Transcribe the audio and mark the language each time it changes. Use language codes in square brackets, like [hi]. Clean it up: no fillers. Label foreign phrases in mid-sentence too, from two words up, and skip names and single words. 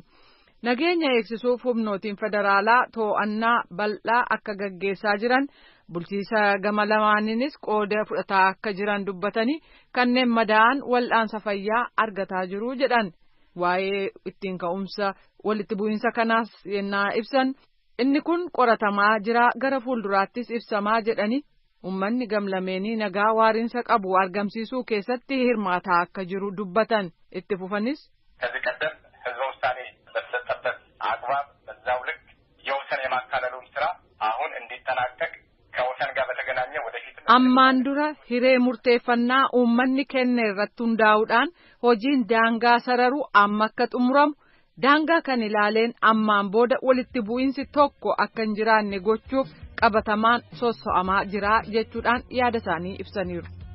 [om] Nageenya eegsisuuf humnootiin federaalaa to'annaa bal'aa akka gaggeessaa jiran bulchiisa gama lamaaniinis qooda fudhataa akka jiran dubbatanii kanneen madaa'an wal'aansa fayyaa argataa jiru jedhan. Waa'ee ittiin ka'umsa walitti bu'iinsa kanaas yennaa ibsan inni kun qoratamaa jira gara fuulduraattis ibsamaa jedhani uummanni gamlameenii nagaa waariinsa qabu argamsiisuu keessatti hirmaataa akka jiru dubbatan itti fufanis. [am] ከዚህ ቀደም ህዝበ ውሳኔ በተሰጠበት አግባብ በዛው ልክ የወሰን የማካለሉን ስራ አሁን እንዲጠናቀቅ ከወሰን ጋር በተገናኘ ወደፊት [om] ammaan dura hiree murteeffannaa uummanni kenne irratti hundaa'uudhaan hojiin daangaa sararuu amma akka xumuramu daangaa kan ilaaleen ammaan booda walitti bu'iinsi tokko akka hin jiraanne gochuuf qabatamaan sosso'amaa jira jechuudhaan yaada isaanii ibsaniiru.